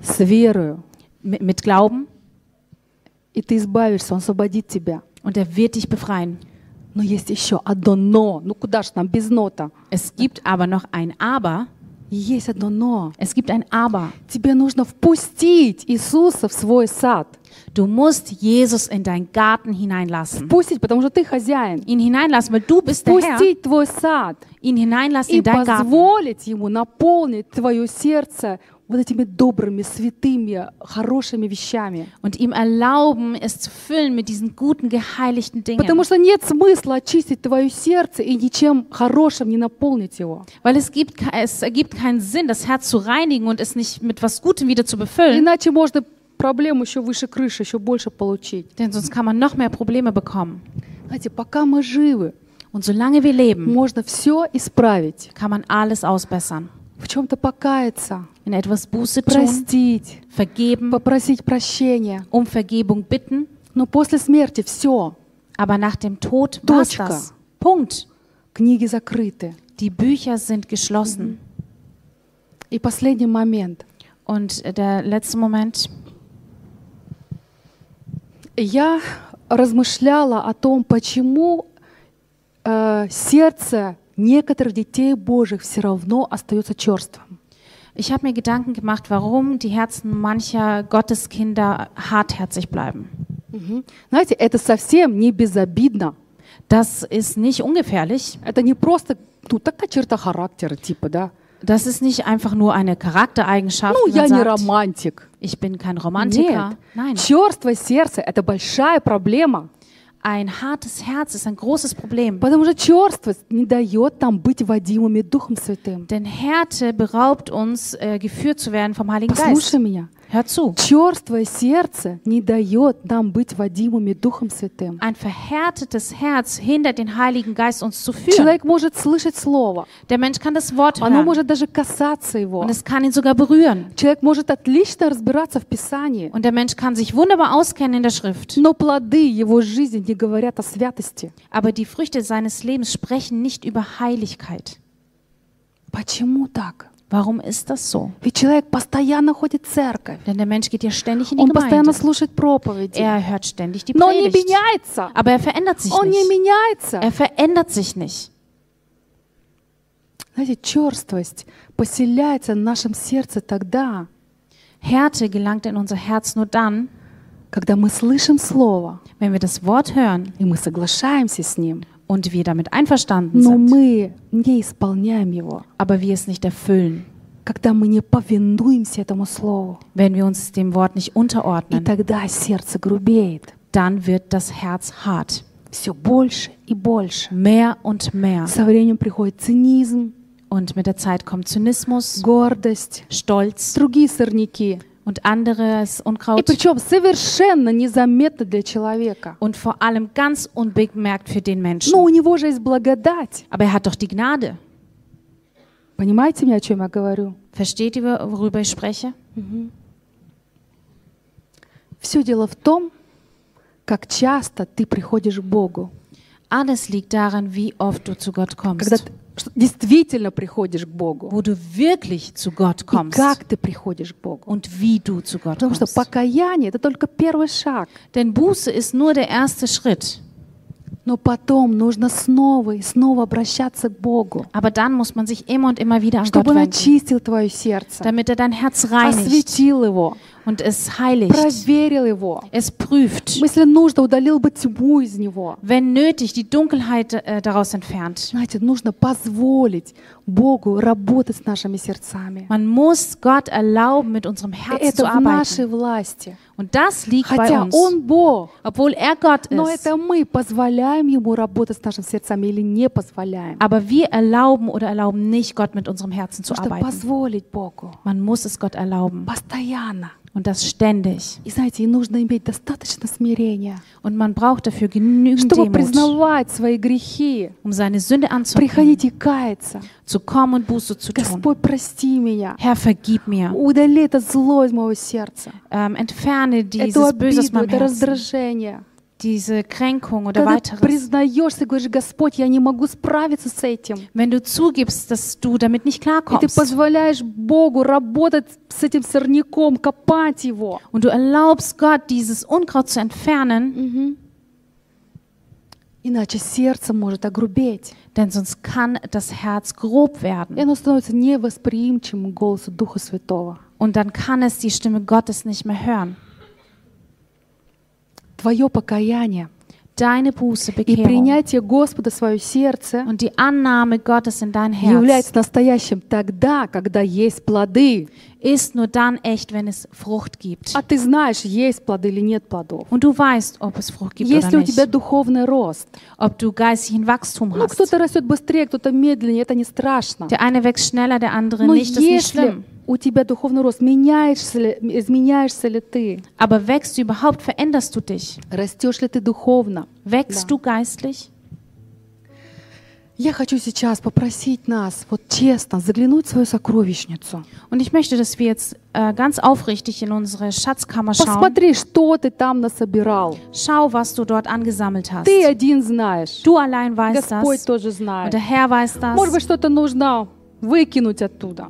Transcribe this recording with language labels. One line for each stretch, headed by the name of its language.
Russian: С верою.
German: Mit Glauben.
Russian: И ты избавишься, он освободит тебя.
German: Und wird dich befreien.
Russian: Но есть еще одно но. Ну куда ж нам без нота?
German: Es gibt aber noch ein aber.
Russian: Есть одно но.
German: Es gibt ein aber.
Russian: Тебе нужно впустить Иисуса в свой сад.
German: Du musst Jesus in deinen Garten hineinlassen.
Russian: Впустить, потому что ты хозяин.
German: Ihn hineinlassen, weil du bist der Herr.
Russian: Впустить твой сад.
German: Ihn hineinlassen in dein Garten.
Russian: И позволить ему наполнить твое сердце вот этими добрыми, святыми, хорошими вещами.
German: Und ihm erlauben, es zu füllen mit diesen guten, geheiligten Dingen.
Russian: Потому что нет смысла очистить твое сердце и ничем хорошим не наполнить его.
German: Weil es ergibt keinen Sinn, das Herz zu reinigen und es nicht mit was Gutem wieder zu befüllen.
Russian: Иначе можно проблем еще выше крыши, еще больше получить.
German: Denn sonst kann man noch mehr Probleme bekommen.
Russian: Знаете, пока мы живы,
German: und solange wir leben,
Russian: можно все исправить,
German: kann man alles ausbessern.
Russian: В чем-то покаяться,
German: in etwas Buße tun,
Russian: простить,
German: vergeben,
Russian: попросить прощения,
German: um Vergebung bitten. Но после смерти все. Aber nach dem Tod war's das. Punkt.
Russian: Книги закрыты.
German: Die Bücher sind geschlossen.
Russian: И последний момент.
German: Und der letzte Moment.
Russian: Я размышляла о том, почему сердце некоторых детей Божьих все равно остается черствым.
German: Ich habe mir Gedanken gemacht, warum die Herzen mancher Gotteskinder hartherzig bleiben.
Russian: Знаете, это совсем не безобидно.
German: Das ist nicht ungefährlich.
Russian: Это не просто, ну, такая черта характера, типа, да?
German: Das ist nicht einfach nur eine Charaktereigenschaft.
Russian: Ну, я не романтик.
German: Ich bin kein Romantiker.
Russian: Нет.
German: Nein.
Russian: Чёрствое сердце – это большая проблема.
German: Ein hartes Herz ist ein großes Problem.
Russian: Потому что чёрствость не даёт нам быть водимыми Духом Святым.
German: Denn Härte beraubt uns, geführt zu werden vom Heiligen Geist.
Russian: Послушай меня.
German: Hör zu.
Russian: Чёрствое сердце не даёт нам быть водимыми Духом Святым.
German: Ein verhärtetes Herz hindert den Heiligen Geist uns zu führen.
Russian: Человек может слышать слово.
German: Der Mensch kann das Wort hören.
Russian: Оно может даже касаться его.
German: Und es kann ihn sogar berühren.
Russian: Человек может отлично разбираться в Писании.
German: Und der Mensch kann sich wunderbar auskennen in der Schrift.
Russian: Но плоды его жизни не говорят о святости.
German: Aber die Früchte seines Lebens sprechen nicht über Heiligkeit.
Russian: Почему так?
German: Warum ist das so?
Russian: Ведь человек постоянно ходит в церковь.
German: Denn der Mensch geht ja ständig in die Gemeinde.
Russian: Он постоянно слушает проповеди.
German: Er hört ständig die Predigt. Но не меняется. Aber er verändert sich
Russian: Он
German: nicht.
Russian: Он не меняется.
German: Er verändert sich nicht.
Russian: Знаете, черствость поселяется в нашем сердце тогда,
German: Härte gelangt in unser Herz nur dann,
Russian: когда мы слышим слово,
German: wenn wir das Wort hören,
Russian: и мы соглашаемся с ним.
German: Und wir damit einverstanden
Russian: Но
German: sind.
Russian: Мы не исполняем его.
German: Aber wir es nicht erfüllen.
Russian: Когда мы не повинуемся этому слову.
German: Wenn wir uns dem Wort nicht unterordnen.
Russian: И тогда сердце грубеет.
German: Dann wird das Herz hart.
Russian: Все больше и больше.
German: Mehr und mehr.
Russian: Со временем приходит цинизм.
German: Und mit der Zeit kommt Zynismus.
Russian: Гордость.
German: Stolz.
Russian: Другие сорняки.
German: Und anderes Unkraut.
Russian: И причем совершенно незаметно для человека.
German: Und vor allem ganz unbemerkt für den Menschen.
Russian: Но у него же есть благодать.
German: Aber er hat doch die Gnade.
Russian: Понимаете меня, о чем я говорю?
German: Versteht ihr, worüber ich spreche?
Russian: Все дело в том, как часто ты приходишь к Богу.
German: Alles liegt daran, wie oft du zu Gott kommst.
Russian: Когда действительно приходишь к Богу.
German: Wo du wirklich zu Gott kommst.
Russian: И как ты приходишь к Богу.
German: Und wie du zu Gott
Russian: Потому что покаяние – это только первый шаг.
German: Denn Buße ist nur der erste Schritt.
Russian: Но потом нужно снова и снова обращаться к Богу.
German: Aber dann muss man sich immer und immer wieder an Gott wenden.
Russian: Чтобы он очистил твое сердце.
German: Damit er dein Herz reinigt.
Russian: Осветил его.
German: Und es heiligt.
Russian: Проверил его.
German: Es prüft.
Russian: Если нужно, удалил бы тьму из него.
German: Wenn nötig, die Dunkelheit daraus entfernt.
Russian: Знаете, нужно позволить Богу работать с нашими сердцами.
German: Man muss Gott erlauben, mit unserem Herzen zu arbeiten.
Russian: Это в нашей власти.
German: Und das liegt
Russian: Хотя
German: bei uns.
Russian: Он Бог.
German: Obwohl er Gott ist.
Russian: Но это мы позволяем ему работать с нашими сердцами или не позволяем.
German: Aber wir erlauben oder erlauben nicht Gott mit unserem Herzen zu arbeiten.
Russian: Позволить Богу.
German: Man muss es Gott erlauben.
Russian: Постоянно.
German: Und das ständig.
Russian: И знаете, нужно иметь достаточно смирения.
German: Und man braucht dafür genügend
Russian: чтобы
German: Demut,
Russian: признавать свои грехи.
German: Um seine Sünde anzunehmen.
Russian: Приходить и каяться.
German: Zu kommen und Buße zu tun.
Russian: Господь, прости меня.
German: Herr, vergib mir.
Russian: Удали это зло из моего сердца.
German: Entferne dieses Böse aus meinem Herzen. Diese Kränkung oder
Russian: Когда
German: weiteres.
Russian: Признаешься, говоришь, Господь, я не могу справиться с этим.
German: Wenn du zugibst, dass du damit nicht klarkommst.
Russian: И ты позволяешь Богу работать с этим сорняком, копать его.
German: Und du erlaubst Gott, dieses Unkraut zu entfernen.
Russian: Иначе сердце может огрубеть.
German: Denn sonst kann das Herz grob werden.
Russian: И оно становится невосприимчивым голосу Духа Святого.
German: Und dann kann es die Stimme Gottes nicht mehr hören.
Russian: Твое покаяние,
German: deine Buße, Bekehrung,
Russian: и принятие Господа в свое сердце,
German: und die Annahme Gottes in dein Herz,
Russian: является настоящим тогда, когда есть плоды,
German: ist nur dann echt, wenn es Frucht gibt.
Russian: А ты знаешь, есть плоды или нет плодов.
German: Und du weißt, ob es Frucht gibt
Russian: Если
German: oder nicht.
Russian: У тебя духовный рост,
German: ob du geistigen Wachstum
Russian: ну,
German: hast.
Russian: Кто-то растет быстрее, кто-то медленнее, это не страшно.
German: Der eine wächst schneller, der andere
Russian: Но
German: nicht, das ist nicht schlimm.
Russian: у тебя духовный рост? Изменяешься ли ты?
German: Aber wächst du überhaupt? Veränderst du dich?
Russian: Растешь ли ты духовно?
German: Wächst du geistlich?
Russian: Я хочу сейчас попросить нас, вот честно, заглянуть в свою сокровищницу.
German: Und ich möchte, dass wir jetzt ganz aufrichtig in unsere Schatzkammer schauen.
Russian: Посмотри, что ты там насобирал.
German: Schau, was du dort angesammelt hast.
Russian: Ты один знаешь.
German: Du allein weißt das.
Russian: Господь тоже знает.
German: Und der Herr weiß das.
Russian: Может быть, что-то нужно выкинуть оттуда.